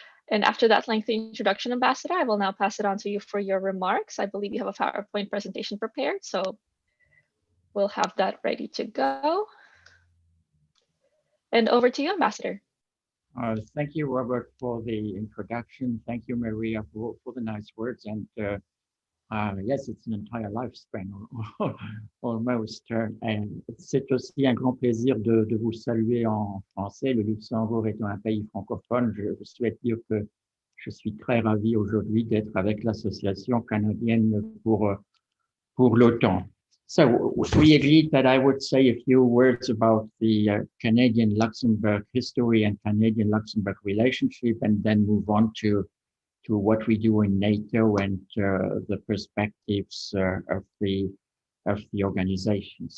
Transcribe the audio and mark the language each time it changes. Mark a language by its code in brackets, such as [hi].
[en] And after that lengthy introduction, Ambassador, I will now pass it on to you for your remarks. I believe you have a PowerPoint presentation prepared, so we'll have that ready to go. And over to you, Ambassador. Thank you, Robert, for the introduction. Thank you, Maria, for the nice words. And yes, it's an entire lifespan, almost. [fr] And c'est aussi un grand plaisir de vous saluer en français. Le Luxembourg étant un pays francophone, je souhaite dire que je suis très ravi aujourd'hui d'être avec l'Association canadienne pour l'OTAN. [en] So we agreed that I would say a few words about the Canadian-Luxembourg history and Canadian-Luxembourg relationship, and then move on to what we do in NATO and the perspectives of the organization.